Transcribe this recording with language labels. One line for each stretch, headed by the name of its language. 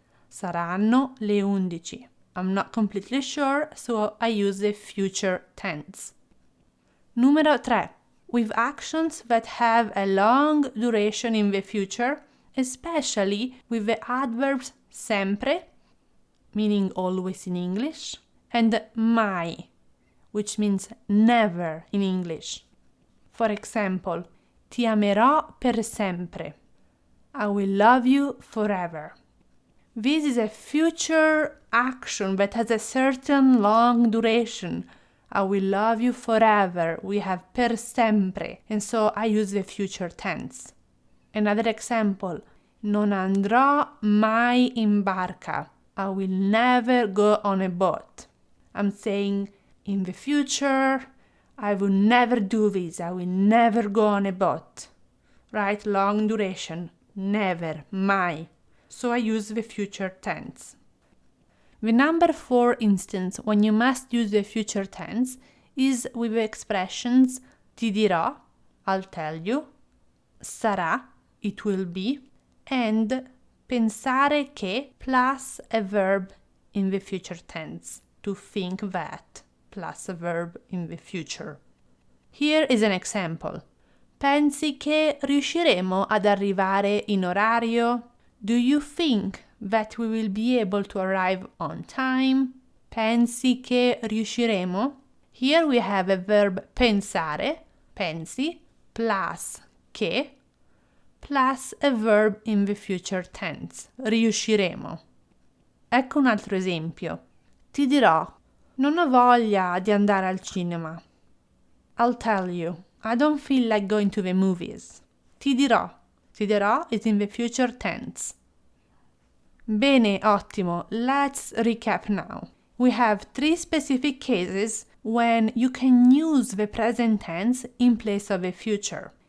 Italian: Saranno le 11.
English: I'm not completely sure, so I use the future tense.
Italian: Numero 3.
English: With actions that have a long duration in the future, especially with the adverbs sempre, meaning always in English, and mai, which means never in English. For example,
Italian: ti amerò per sempre.
English: I will love you forever. This is a future action that has a certain long duration. I will love you forever. We have
Italian: per sempre,
English: and so I use the future tense. Another example,
Italian: non andrò mai in barca.
English: I will never go on a boat. I'm saying in the future, I will never do this. I will never go on a boat. Right? Long duration. Never. Mai. So I use the future tense. The number 4 instance when you must use the future tense is with the expressions
Italian: ti dirò,
English: I'll tell you, sarà, it will be, and
Italian: pensare che
English: plus a verb in the future tense, to think that, plus a verb in the future. Here is an example.
Italian: Pensi che riusciremo ad arrivare in orario?
English: Do you think that we will be able to arrive on time?
Italian: Pensi che riusciremo?
English: Here we have a verb pensare, pensi, plus che, plus a verb in the future tense, riusciremo.
Italian: Ecco un altro esempio. Ti dirò, non ho voglia di andare al cinema.
English: I'll tell you, I don't feel like going to the movies. Ti dirò. Ti dirò is in the future tense.
Italian: Bene, ottimo.
English: Let's recap now. We have 3 specific cases when you can use the present tense in place of the future.